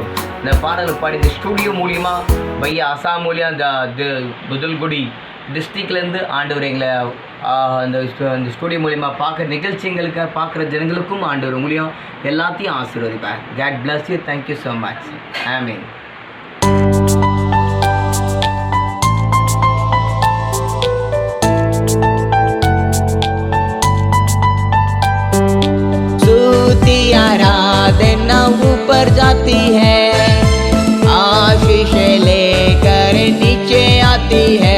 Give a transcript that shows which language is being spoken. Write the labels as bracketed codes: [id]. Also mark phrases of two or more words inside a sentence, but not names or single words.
[ta] இந்த பாடல்கள் பாடி இந்த ஸ்டூடியோ மூலியமா பையா அசாம் மூலியம் இந்த புதல்குடி டிஸ்ட்ரிக்ட்லேருந்து ஆண்டவர் எங்களை அந்த ஸ்டூடியோ மூலிமா பார்க்குற நிகழ்ச்சிங்களுக்கு பார்க்குற ஜனங்களுக்கும் ஆண்டவர் மூலியம் எல்லாத்தையும் ஆசீர்வதிப்பார். [en] God bless you. Thank you so much. Amen. [hi] स्तुति आराधना ऊपर जाती है, आशीष लेकर नीचे आती है।